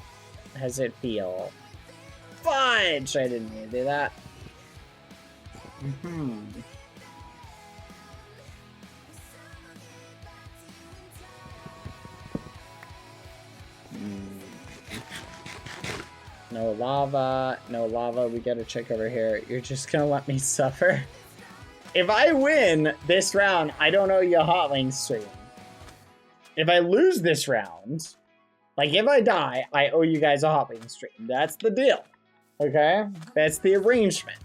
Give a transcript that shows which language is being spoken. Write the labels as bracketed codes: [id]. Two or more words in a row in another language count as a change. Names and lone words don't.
[en] How does it feel? Fudge! I didn't mean to do that. No lava. No lava. We gotta check over here. You're just gonna let me suffer? If I win this round, I don't owe you a Hot Wings stream. If I lose this round, like if I die, I owe you guys a Hot Wings stream. That's the deal. Okay? That's the arrangement.